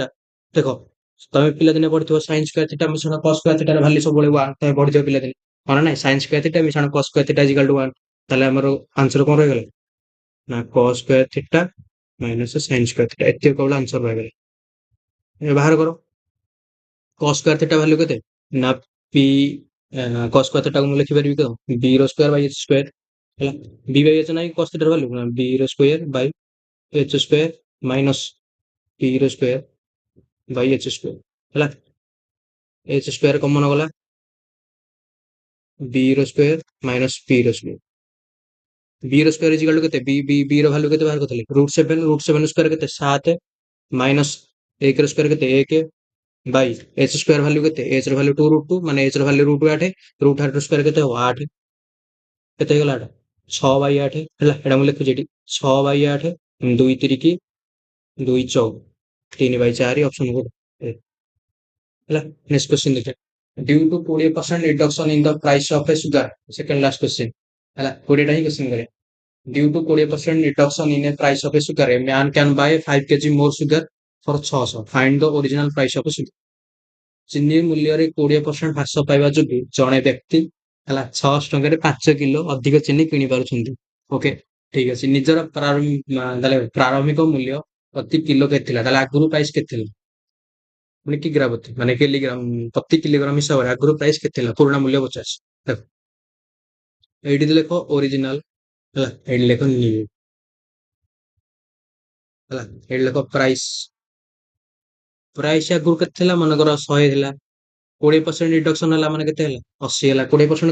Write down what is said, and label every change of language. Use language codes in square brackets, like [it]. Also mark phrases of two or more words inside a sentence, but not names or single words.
[or] ଦେଖ ତମେ ପିଲାଦିନେ ପଢିଥିବ [en] sin square theta [or] ମିଶାଣ [en] cos square theta value [or] ସବୁବେଳେ 1, ତମେ ପଢିଥିବ ପିଲାଦିନେ ହଁ ନାଇଁ [en] sin square theta [or] ମିଶାଣ [en] cos square theta equal to [or] 1, ତାହେଲେ ଆମର ଆନ୍ସର କଣ ରହିଗଲା ନା [en] cos square theta minus sin square theta, [or] ଏତିକି କେବଳ ଆନ୍ସର ରହିଗଲା। ବାହାର କର cos ସ୍କୋୟାର থিଟା ଭ୍ୟାଲୁ କେତେ ନା p cos ସ୍କୋୟାର থিଟା କୁ ମୁଁ ଲେଖିପାରିବି କଣ b ର ସ୍କୋୟାର ବାଇ h ସ୍କୋୟାର ହେଲା, b ବାଇ h ନାହିଁ cos থিଟାର ଭ୍ୟାଲୁ ନା b ର ସ୍କୋୟାର ବାଇ h ସ୍କୋୟାର ମାଇନସ p ର ସ୍କୋୟାର ବାଇ h ସ୍କୋୟାର ହେଲା, h ସ୍କୋୟାର କମନ ଗଲା b ର ସ୍କୋୟାର ମାଇନସ p ର ସ୍କୋୟାର, b ର ସ୍କୋୟାର ଇଜିକାଲ ଟୁ କେତେ b ର ଭ୍ୟାଲୁ କେତେ ବାହାର କରିଥିଲେ ରୁଟ 7 ସ୍କୋୟାର କେତେ 7 ମାଇନସ 1 ର ସ୍କୋୟାର କେତେ 1 ବାଇ h ସ୍କୋୟାର ଭ୍ୟାଲୁ କେତେ h ର ଭ୍ୟାଲୁ 2 ରୁଟ 2 ମାନେ h ର ଭ୍ୟାଲୁ ରୁଟ 8, ରୁଟ 8 ର ସ୍କୋୟାର କେତେ ହବ 8, କେତେ ହେଇଗଲା ଏଟା 6 ବାଇ 8 ହେଲା, ଏଟା ମୁଁ ଲେଖୁଛି ଏଠି 6 ବାଇ 8 2 ତିରିକି 2 ଚଉ 3 ବାଇ 4 ଅପସନ କୋड ହେଲା। [en] ନେକ୍ସଟ क्वेश्चन [or] ଦେଖିବା [en] due to 20% reduction in the price of a sugar, second last question [or] ହେଲା 20ଟା ହିଁ [en] question [or] କରିବା [en] due to 20% reduction in a price of a sugar a man can buy 5 kg more sugar for 600, find the original price of a sugar। [or] ଚିନି ମୂଲ୍ୟରେ 20% ହ୍ରାସ ପାଇବା ଯୋଗୁଁ ଜଣେ ବ୍ୟକ୍ତି ହେଲା 600 ଟଙ୍କାରେ 5 କିଲୋ ଅଧିକ ଚିନି କିଣି ପାରୁଛନ୍ତି, ଓକେ ଠିକ ଅଛି। ନିଜର ପ୍ରାରମ୍ଭିକ ମୂଲ୍ୟ ପ୍ରତି କିଲୋ କେତେ ଥିଲା, ତାହେଲେ ଆଗରୁ ପ୍ରାଇସ୍ କେତେ ଥିଲା ମାନେ କିଗ୍ରା ପ୍ରତି ମାନେ କିଲୋଗ୍ରାମ ପ୍ରତି କିଲୋଗ୍ରାମ ହିସାବରେ ଆଗରୁ ପ୍ରାଇସ୍ କେତେ ଥିଲା, ପୁରୁଣା ମୂଲ୍ୟ 50, ଦେଖ ଏଇଠି ଲେଖ ଓରିଜିନାଲ ହେଲା, ଏଇଠି ଲେଖ ନ୍ୟୁ ହେଲା, ଏଇଠି ଲେଖ ପ୍ରାଇସ୍, ପ୍ରାଇସ୍ ଆଗରୁ କେତେ ଥିଲା ମନେକର 100 ଥିଲା 20% ରିଡକ୍ସନ ହେଲା ମାନେ କେତେ ହେଲା 80 ହେଲା 20%